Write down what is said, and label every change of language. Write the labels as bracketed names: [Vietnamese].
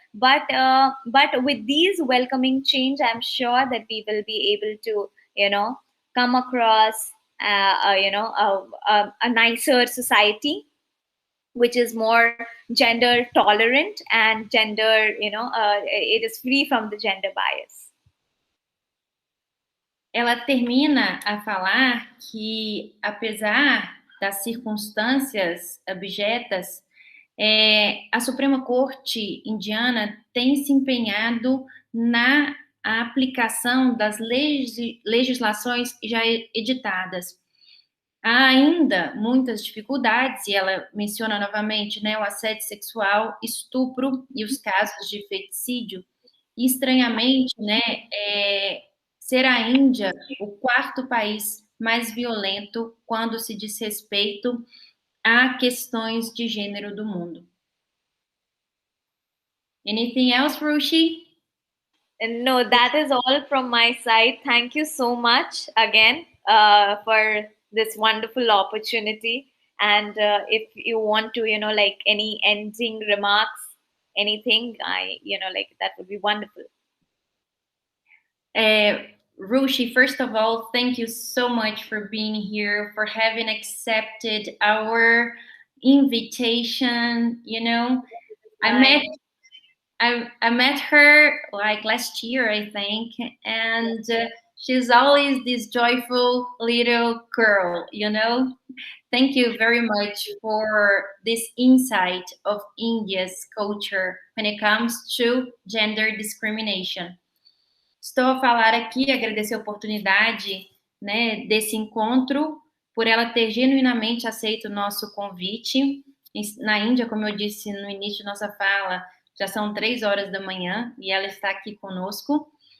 [English] But with these welcoming change, I'm sure that we will be able to come across a nicer society which is more gender tolerant and gender, it is free from the gender bias. [Portuguese] Ela termina a falar que, apesar das circunstâncias abjetas, a Suprema Corte indiana tem se empenhado na aplicação das legislações já editadas. Há ainda muitas dificuldades, e ela menciona novamente, né, o assédio sexual, estupro e os casos de feticídio. E, estranhamente, né, ser a Índia o quarto país mais violento quando se diz respeito a questões de gênero do mundo. [English] Anything else, Rushi? And no, that is all from my side. Thank you so much again for this wonderful opportunity. And if you want to, like any ending remarks, anything, that would be wonderful. Rushi, first of all, thank you so much for being here, for having accepted our invitation. I met her like last year, I think, and she's always this joyful little girl, Thank you very much for this insight of India's culture when it comes to gender discrimination. [Portuguese] Estou a falar aqui, agradecer a oportunidade, né, desse encontro, por ela ter genuinamente aceito o nosso convite. Na Índia, como eu disse no início de nossa fala, já são 3 horas da manhã e ela está aqui conosco.